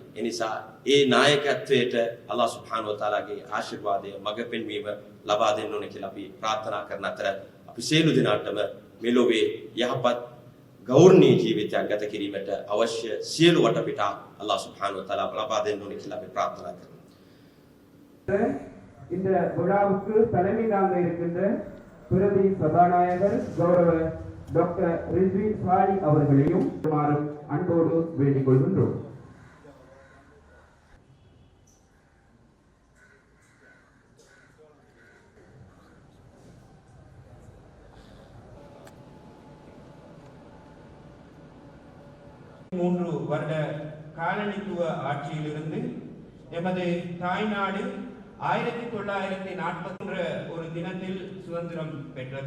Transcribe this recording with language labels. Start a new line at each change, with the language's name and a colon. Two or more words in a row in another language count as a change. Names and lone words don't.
Sinhala: ඒ නිසා ඒ නායකත්වයට අල්ලාහ් සුබ්හානහු වතාලාගේ ආශිර්වාදය මඟ පෙන්වීම ලබා දෙන්න ඕනේ කියලා අපි ප්‍රාර්ථනා කරන අතර අපි සියලු දෙනාටම මෙලොවේ යහපත් ගෞරවනීය ජීවිතයක් ගත කිරීමට අවශ්‍ය සියලු වටපිටා අල්ලාහ් සුබ්හානහු වතාලා ලබා දෙන්න ඕනේ කියලා අපි ප්‍රාර්ථනා කරනවා.
Tamil: இந்த விழாவுக்கு தலைமை தாங்க இருக்கின்ற பிரதி சபாநாயகர் கௌரவ டாக்டர் ரிஸ்வி சாலி அவர்களையும் அன்போடு வேண்டிக் கொள்கின்றோம். மூன்று வருட காலனித்துவ ஆட்சியிலிருந்து எமது தாய்நாடு 1940 ஒரு தினத்தில் சுதந்திரம் பெற்றது.